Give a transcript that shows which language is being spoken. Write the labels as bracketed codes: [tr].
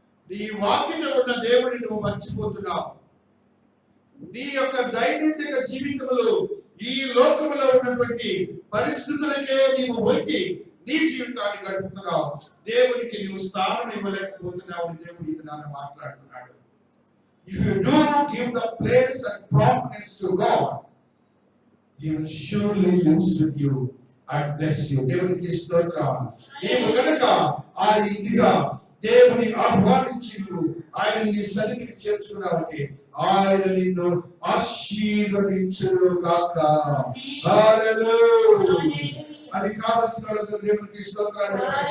[te] నీ వాకిట ఉన్న దేవుడిని నువ్వు మర్చిపోతున్నావు. నీ యొక్క దైనందిక జీవితంలో ఈ లోకంలో ఉన్నటువంటి పరిస్థితులకే నీవు వంగి నీ జీవితాన్ని గడుపుతున్నావు. దేవునికి నీవు స్థానం ఇవ్వలేకపోతున్నావు అని దేవుడు ఇది నాన్న మాట్లాడుతున్నాడు. [en] If you do give the place and prominence to God, He will surely use you and bless you. [te] దేవునికి స్తోత్రం. నీవు కనుక ఆ ఇంటిగా దేవుని ఆహ్వానించి ఆయన నీ సన్నిధికి చేర్చుకున్నావంటే ఆయన నిన్ను ఆశీర్వదించును గాక. హల్లెలూయా. అది కావాల్సిన వాళ్ళందరూ దేవునికి స్తోత్రాలు.